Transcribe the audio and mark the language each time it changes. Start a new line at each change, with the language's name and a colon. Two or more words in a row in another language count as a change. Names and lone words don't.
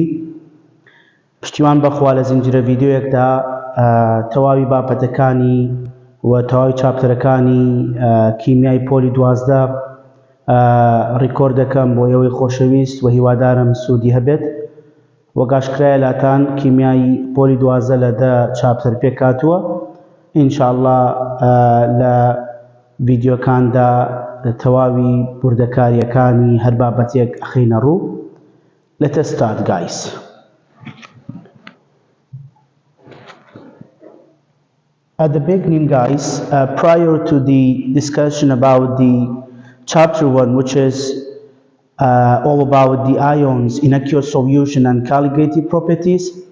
Central Kurdish: پشتیوان بەخوا لە زنجیرە ڤیدیۆیەکدا تەواوی باپەتەکانی و تەواوی چاپتەرەکانی کیمیای پۆلی 12 ڕیکۆرد دەکەم بۆ ئێوەی خۆشەویست و هیوادارم سوودی هەبێت. وەگاشکرایە لاتان کیمیای پۆلی 12 لە 10 چاپتەر پێکاتووە. ئینشاءالله لە ڤیدیۆکاندا تەواوی بوردەکاریەکانی هەر بابەتێک ئەخەینە ڕوو.
English: Let us start, guys. At the beginning, guys, prior to the discussion about the chapter 1, which is all about the ions in aqueous solution and colligative properties,